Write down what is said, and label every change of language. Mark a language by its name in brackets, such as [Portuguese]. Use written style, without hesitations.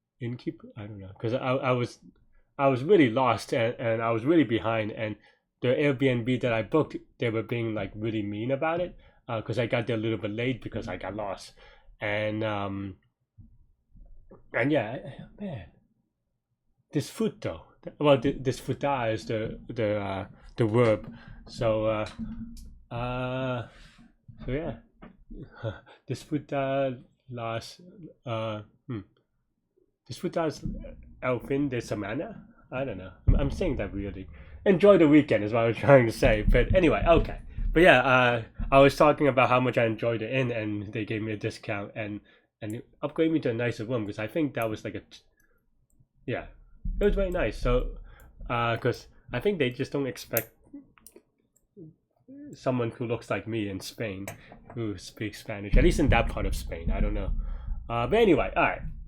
[English] I don't know, because I was really lost, and I was really behind, and the Airbnb that I booked, they were being like really mean about it because I got there a little bit late because I got lost, and yeah, man, disfruto. Well, disfrutar is the verb. So uh so yeah, [Spanish] disfrutar las uh hmm, disfrutas el fin de semana. [English] I don't know. I'm saying that really. Enjoy the weekend is what I was trying to say. But anyway, okay. But yeah, I was talking about how much I enjoyed the inn, and they gave me a discount and upgraded me to a nicer room because I think that was like yeah, it was very nice. So because I think they just don't expect someone who looks like me in Spain who speaks Spanish, at least in that part of Spain. I don't know. But anyway, all right.